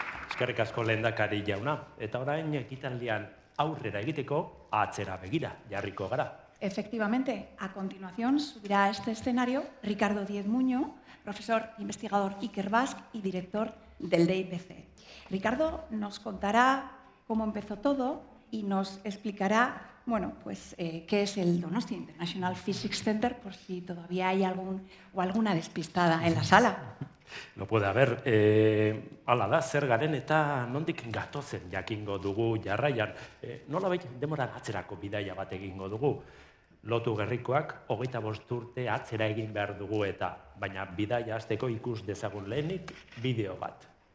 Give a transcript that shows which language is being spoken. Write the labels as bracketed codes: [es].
[eu] Eskerrik asko lehendakari jauna, eta orain ekitaldian aurrera egiteko atzera begira jarriko gara. [es] Efectivamente, a continuación subirá a este escenario Ricardo Díez Muño, profesor investigador Ikerbasque y director del DIPC. Ricardo nos contará cómo empezó todo y nos explicará, bueno, pues qué es el Donostia International Physics Center, por si todavía hay alguna despistada en la sala. Lo puede haber. [eu] Hala da, zer garen eta nondik gatozen jakingo dugu jarraian. Nolabait demoran atzerako bidaia bat egingo dugu. Lotu gerrikoak 25 urte atzera egin behar dugu eta, baina bidaia hasteko ikus dezagun lehenik bideo bat.